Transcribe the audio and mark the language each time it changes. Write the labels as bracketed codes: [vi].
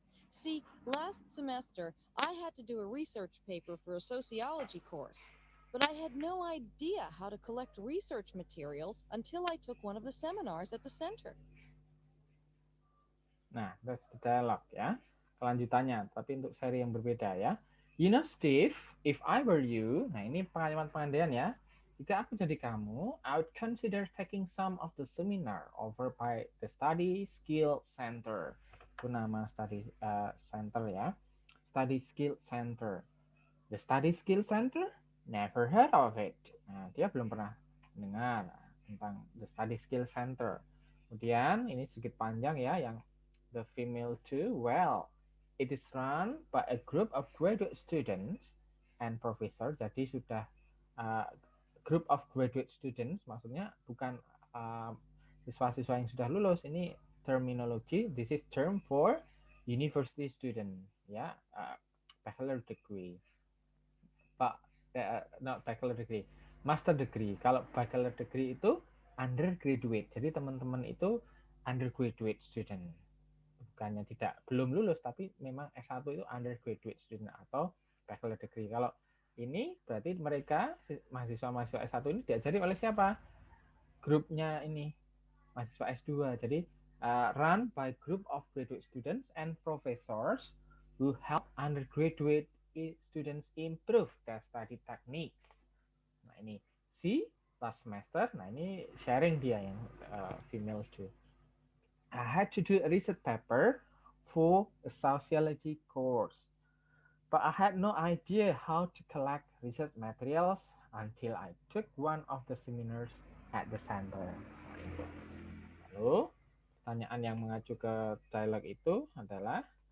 [en] See, last semester, I had to do a research paper for a sociology course, but I had no idea how to collect research materials until I took one of the seminars at the center. Nah, that's the dialogue ya. [id] Kelanjutannya, tapi untuk seri yang berbeda ya. [en] You know, Steve, if I were you, [id] nah ini pengalaman pengandaian ya. Jika aku jadi kamu, [en] I would consider taking some of the seminar offered by the Study Skill Center. [id] Itu nama study center ya. Study Skill Center. [en] The Study Skill Center? Never heard of it. [id] Nah, dia belum pernah dengar tentang [en] the Study Skill Center. [id] Kemudian ini sedikit panjang ya, yang the female too. [en] Well, it is run by a group of graduate students and professor. [id] Jadi sudah group of graduate students, maksudnya bukan siswa-siswa yang sudah lulus. Ini terminologi. [en] This is term for university student, ya, bachelor degree. Not bachelor degree, master degree. [id] Kalau bachelor degree itu undergraduate. Jadi teman-teman itu undergraduate student. Bukannya belum lulus, tapi memang S1 itu undergraduate student atau bachelor degree. Kalau ini berarti mereka mahasiswa-mahasiswa S1 ini diajari oleh siapa? Grupnya ini mahasiswa S2. [en] Jadi run by group of graduate students and professors who help undergraduate students improve their study techniques. [id] Nah ini C last semester. Nah ini sharing dia yang female too. [en] I had to do a research paper for a sociology course, but I had no idea how to collect research materials until I took one of the seminars at the center. [id] Lalu, pertanyaan yang mengacu ke dialog itu adalah